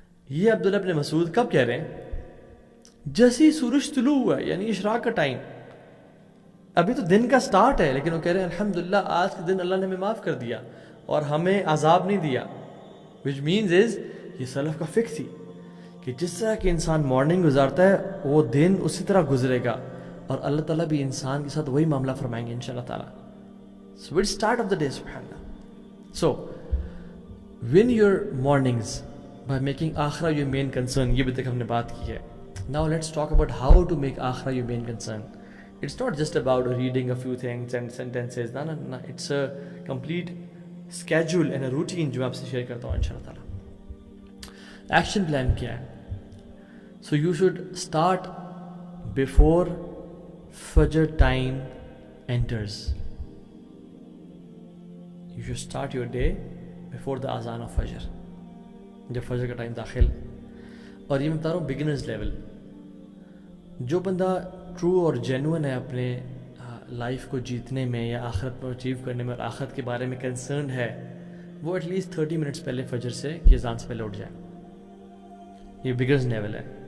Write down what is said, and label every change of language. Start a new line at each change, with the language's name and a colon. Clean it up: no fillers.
Urdu: یہ عبداللہ بن مسعود کب کہہ رہے ہیں؟ جیسے ہی سورج طلوع ہوا, یعنی اشراق کا ٹائم, ابھی تو دن کا سٹارٹ ہے, لیکن وہ کہہ رہے ہیں الحمدللہ آج کے دن اللہ نے ہمیں معاف کر دیا اور ہمیں عذاب نہیں دیا.
English: which means is
Urdu: یہ سلف کا فکر تھی کہ جس طرح کہ انسان مارننگ گزارتا ہے وہ دن اسی طرح گزرے گا, اور اللہ تعالیٰ بھی انسان کے ساتھ وہی معاملہ فرمائیں گے انشاءاللہ تعالیٰ.
English: So it's start of the day, subhanallah. So win your mornings by making akhirah your main concern.
Urdu: یہ بھی تک ہم نے بات کی ہے.
English: Now let's talk about how to make آخرہ your main concern. It's not just about reading a few things and sentences. No. It's a complete schedule and a routine
Urdu: جو میں آپ سے شیئر کرتا ہوں انشاءاللہ تعالیٰ. ایکشن پلان کیا ہے؟
English: So you should start before Fajr time enters. You should start your day before the azan of Fajr.
Urdu: جب فجر کا ٹائم داخل, اور یہ میں بتا رہا ہوں بگنرز لیول. جو بندہ ٹرو اور جینوئن ہے اپنے لائف کو جیتنے میں یا آخرت کو اچیو کرنے میں اور آخرت کے بارے میں کنسرنڈ ہے, وہ ایٹ لیسٹ 30 منٹس پہلے فجر سے کی اذان سے پہلے اٹھ جائے. یہ بگنرز لیول ہے.